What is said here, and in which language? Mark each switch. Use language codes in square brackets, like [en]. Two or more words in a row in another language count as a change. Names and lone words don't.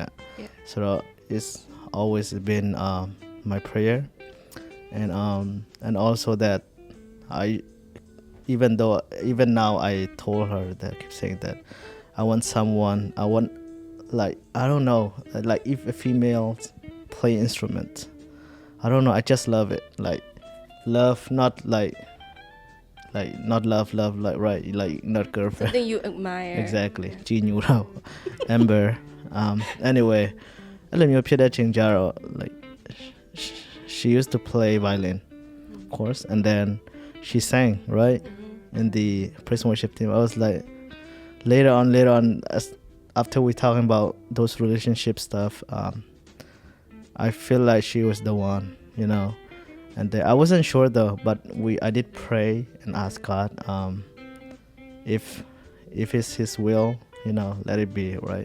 [en] So it's always been my prayer, and also that even now I told her that, I keep saying that I want like, I don't know, like if a female play instrument, I don't know, I just love it, like love, not like not love like, right, like not girlfriend. Something you admire. Exactly. Jinyu Amber. Anyway, [my] အဲ့လိုမျိုးဖြစ်တဲ့ချိန်ကျတော့ [en] like she used to play violin, of course, and then she sang, right, in the prison worship team. I was like, later on, after we talking about those relationship stuff, I feel like she was the one, And I wasn't sure though, but I did pray and ask God, if it's His will, let it be, right?